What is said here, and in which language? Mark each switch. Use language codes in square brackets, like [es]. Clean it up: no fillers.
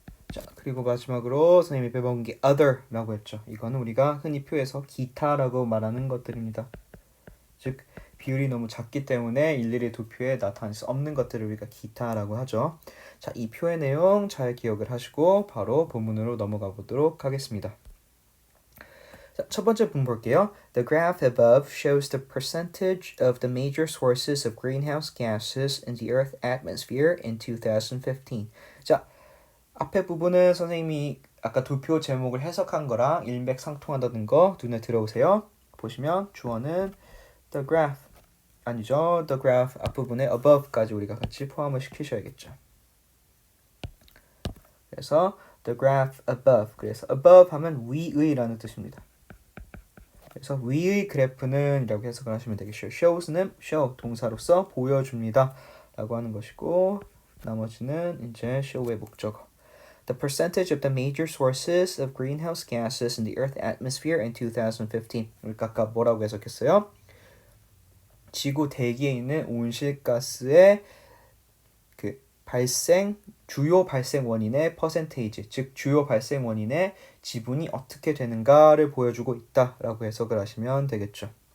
[ko] 자, 그리고 마지막으로 선생님이 배워본 게 other라고 했죠. 이거는 우리가 흔히 표에서 기타라고 말하는 것들입니다. 즉 비율이 너무 작기 때문에 일일이 도표에 나타날 수 없는 것들을 우리가 기타라고 하죠. 자, 이 표의 내용 잘 기억을 하시고 바로 본문으로 넘어가 보도록 하겠습니다. 자, 첫 번째 분 볼게요. [en] The graph above shows the percentage of the major sources of greenhouse gases in the Earth atmosphere in 2015. [ko] 자, 앞에 부분은 선생님이 아까 도표 제목을 해석한 거랑 일맥상통한다는 거 눈에 들어오세요. 보시면 주어는 the graph 아니죠. the graph 앞부분에 above까지 우리가 같이 포함을 시키셔야겠죠. 그래서 [en] the graph above. [ko] 그래서 above 하면 위의라는 뜻입니다. 그래서 위의 그래프는 이라고 해석을 하시면 되겠죠. shows는 show 동사로서 보여줍니다 라고 하는 것이고 나머지는 이제 show의 목적어. [en] The percentage of the major sources of greenhouse gases in the Earth atmosphere in 2015. [ko] 우리가 아까 뭐라고 해석했어요? 지구 대기에 있는 온실가스의 그 주요 발생 원인의 퍼센테이지, 즉 주요 발생 원인의 지분이 어떻게 되는가를 보여주고 있다라고 해석을 하시면 되겠죠.